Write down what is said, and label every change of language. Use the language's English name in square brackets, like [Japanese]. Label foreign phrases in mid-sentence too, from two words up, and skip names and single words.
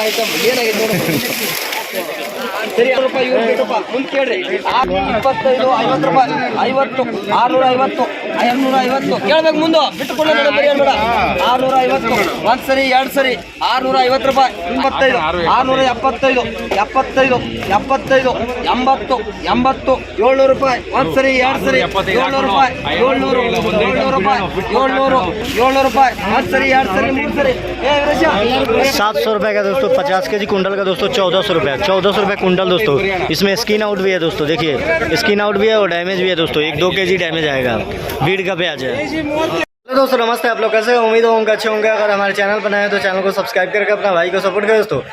[Kannada] ಐಟಮ್ ಏನಾಗಿದೆ ನೋಡು ಸರಿ ರೂಪಾಯಿ ಇವ್ರು ಬೇಕಪ್ಪ ಮುಂದೆ ಕೇಳ್ರಿ 25 50 ರೂಪಾಯಿ 50 650 550 ಕೇಳ್ಬೇಕು ಮುಂದೆ ಬಿಟ್ಟುಕೊಳ್ಳ ಬೇಡ 650 ಒಂದ್ ಸರಿ ಎರಡು ಸರಿ 650 ರೂಪಾಯಿ 25 675 75 75 80 80 700 ರೂಪಾಯಿ ಒಂದ್ ಸರಿ ಎರಡು ಸರಿ 700 ರೂಪಾಯಿ 700 ರೂಪಾಯಿ 700 ರೂಪಾಯಿ ಒಂದ್ ಸರಿ ಎರಡು ಸರಿ ಮೂರು ಸರಿ [Hindi] 700 रुपये का दोस्तों 50 के जी कुंटल का दोस्तों 1400 रुपये कुंटल दोस्तों इसमें [English] skin out [Hindi] भी है दोस्तों देखिए [English] skin out [Hindi] भी है और डैमेज भी है दोस्तों 1-2 के जी डैमेज आएगा भीड़ का प्याज है हेलो दोस्तों नमस्ते आप लोग कैसे उम्मीद होंगे अच्छे होंगे अगर हमारे चैनल पर नए हैं तो चैनल को सब्सक्राइब करके अपना भाई को सपोर्ट करें दोस्तों